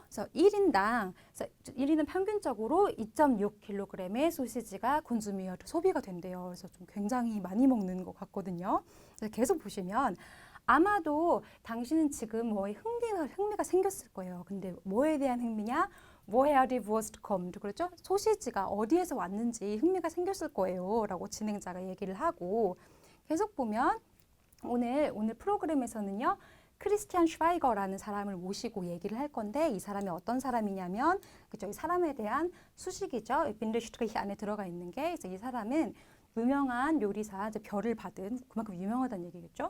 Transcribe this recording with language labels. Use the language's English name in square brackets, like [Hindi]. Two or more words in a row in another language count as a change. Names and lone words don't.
[Korean] 그래서 1인은 평균적으로 2.6kg의 소시지가 소비가 된대요. 그래서 좀 굉장히 많이 먹는 것 같거든요. 그래서 계속 보시면 아마도 당신은 지금 뭐에 흥미가 생겼을 거예요. 근데 뭐에 대한 흥미냐? [German] Woher die Wurst kommt, [Korean] 그렇죠? 소시지가 어디에서 왔는지 흥미가 생겼을 거예요. 라고 진행자가 얘기를 하고, 계속 보면 오늘 프로그램에서는요. 크리스티안 슈바이거라는 사람을 모시고 얘기를 할 건데 이 사람이 어떤 사람이냐면 그죠? 이 사람에 대한 수식이죠. 빈데슈트리히 안에 들어가 있는 게 그래서 이 사람은 유명한 요리사, 이제 별을 받은 그만큼 유명하다는 얘기겠죠.